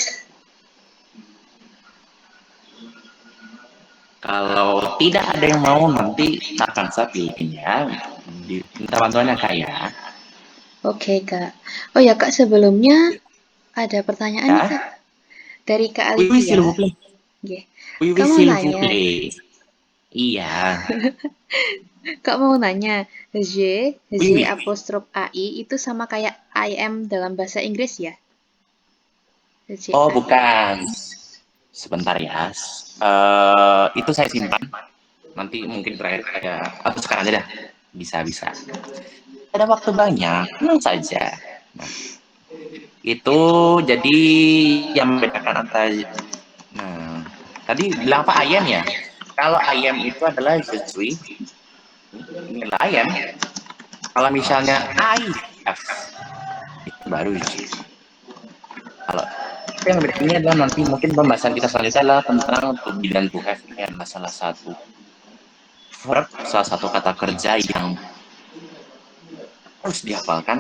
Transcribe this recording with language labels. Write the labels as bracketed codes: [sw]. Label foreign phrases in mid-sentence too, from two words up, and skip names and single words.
[id] Kalau tidak ada yang mau, nanti akan saya pilih ya. Minta bantuannya Kak ya. Oke, Kak. Oh ya, Kak, sebelumnya ada pertanyaan nih, Ya. Kak. Dari Kak [fr] Oui, oui, s'il [id] Alivia. [fr] vous plaît. [id] Nggih. [fr] Oui, oui, [id] Kak mau [fr] s'il vous [id] nanya, [fr] plaît. [id] Iya. Kak mau nanya, [fr] Oui, oui. [id] apostrof AI itu sama kayak [en] I am [id] dalam bahasa Inggris ya? Oh, AI. bukan. Sebentar ya. Itu saya simpan. Nanti mungkin terakhir saya, atau sekarang aja dah. Bisa. Ada waktu banyak, tenang saja. Nah, itu jadi yang membedakan antara, nah, tadi bilang apa, ayam ya? Kalau ayam itu adalah [fr] je suis, [id] ini adalah ayam. Kalau misalnya [en] I have, [id] itu baru je. Kalau yang bedanya adalah nanti mungkin pembahasan kita selanjutnya adalah tentang [en] to be [id] dan [en] to have. [id] Ini adalah salah satu verb, salah satu kata kerja yang harus dihafalkan.